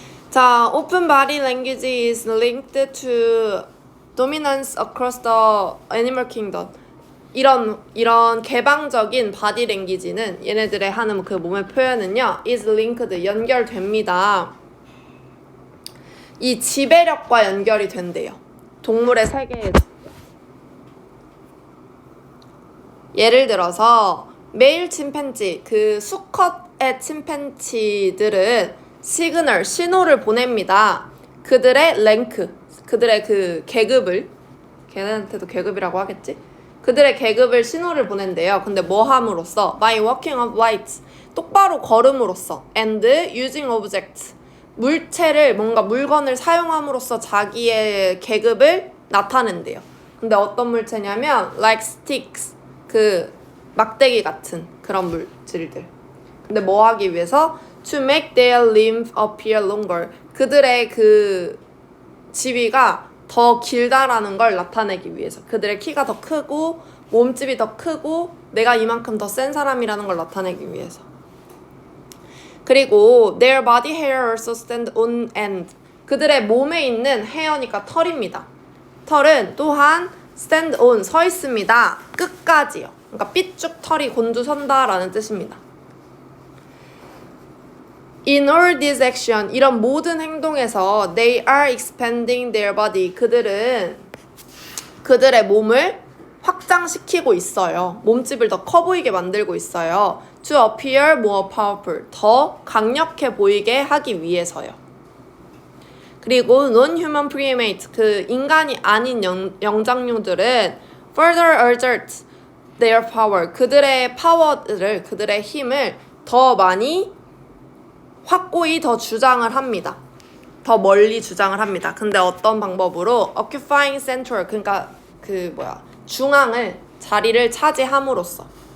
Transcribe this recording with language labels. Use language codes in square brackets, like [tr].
[en] 자, open body language is linked to dominance across the animal kingdom. [ko] 이런 개방적인 바디 랭귀지는 얘네들의 하는 그 몸의 표현은요 [en] is linked [ko] 연결됩니다. 이 지배력과 연결이 된대요. 동물의 세계에서. 예를 들어서 메일 침팬지, 그 수컷의 침팬지들은 시그널, 신호를 보냅니다. 그들의 랭크, 그들의 그 계급을, 걔네한테도 계급이라고 하겠지? 그들의 계급을 신호를 보낸대요. 근데 뭐 함으로써? [en] By walking upright, [ko] 똑바로 걸음으로써. [en] And using objects, [ko] 물체를 뭔가 물건을 사용함으로써 자기의 계급을 나타낸대요. 근데 어떤 물체냐면 [en] like sticks, [ko] 그 막대기 같은 그런 물질들. 근데 뭐 하기 위해서? [en] To make their limbs appear longer. [ko] 그들의 그 지위가 더 길다라는 걸 나타내기 위해서. 그들의 키가 더 크고 몸집이 더 크고 내가 이만큼 더 센 사람이라는 걸 나타내기 위해서. 그리고 [en] their body hair also stand on end. [ko] 그들의 몸에 있는 헤어니까 털입니다. 털은 또한 [en] stand on, [ko] 서 있습니다. 끝까지요. 그러니까 삐쭉 털이 곤두선다라는 뜻입니다. [en] In all this action, [ko] 이런 모든 행동에서 [en] they are expanding their body. [ko] 그들은 그들의 몸을 확장시키고 있어요. 몸집을 더 커 보이게 만들고 있어요. [en] To appear more powerful. [ko] 더 강력해 보이게 하기 위해서요. 그리고 [en] non-human primate, [ko] 그 인간이 아닌 영장류들은 [en] further assert their power. [ko] 그들의 파워를, 그들의 힘을 더 많이 확고히 더 주장을 합니다. 더 멀리 주장을 합니다. 근데 어떤 방법으로? [en] occupying central, [ko] 그러니까 중앙을, 자리를 차지함으로써.